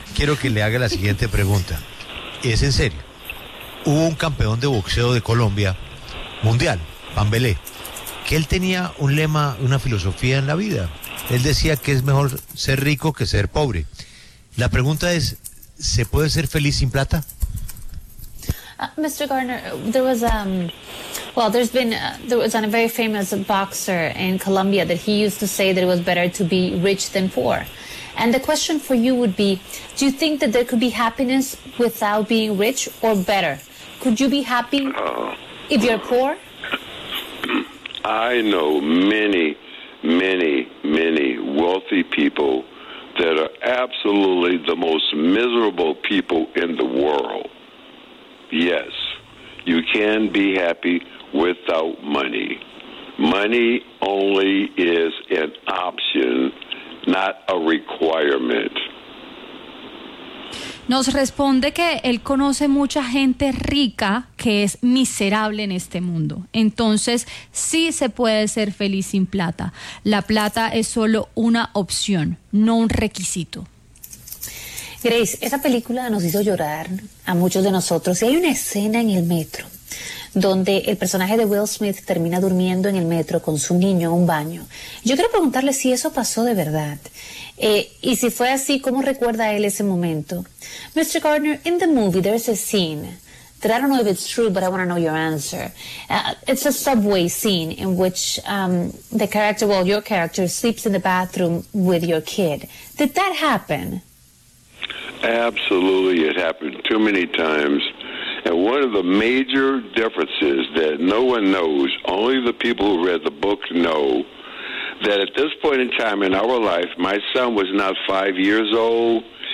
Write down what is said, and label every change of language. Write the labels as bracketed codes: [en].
[es] Quiero que le haga la siguiente pregunta. Es en serio. Hubo un campeón de boxeo de Colombia mundial, Pan Belé, que él tenía un lema, una filosofía en la vida. Él decía que es mejor ser rico que ser pobre. La pregunta es, ¿se puede ser feliz sin plata? [en] Mr. Gardner, there was a very famous boxer in Colombia that he used to say that it was better to be rich than poor. And the question for you would be, do you think that there could be happiness without being rich or better? Could you be happy if you're poor? I know many, many, many wealthy people that are absolutely the most miserable people in the world. Yes, you can be happy without money. Money only is an option, not a requirement. [es] Nos responde que él conoce mucha gente rica que es miserable en este mundo. Entonces, sí se puede ser feliz sin plata. La plata es solo una opción, no un requisito. Grace, esa película nos hizo llorar a muchos de nosotros. Y hay una escena en el metro donde el personaje de Will Smith termina durmiendo en el metro con su niño en un baño. Yo quiero preguntarle si eso pasó de verdad. Y si fue así, ¿cómo recuerda él ese momento? [en] Mr. Gardner, in the movie there's a scene that I don't know if it's true, but I want to know your answer. It's a subway scene in which the character, well, your character, sleeps in the bathroom with your kid. Did that happen? Absolutely, it happened too many times. And one of the major differences that no one knows, only the people who read the book know, that at this point in time in our life, my son was not 5 years old.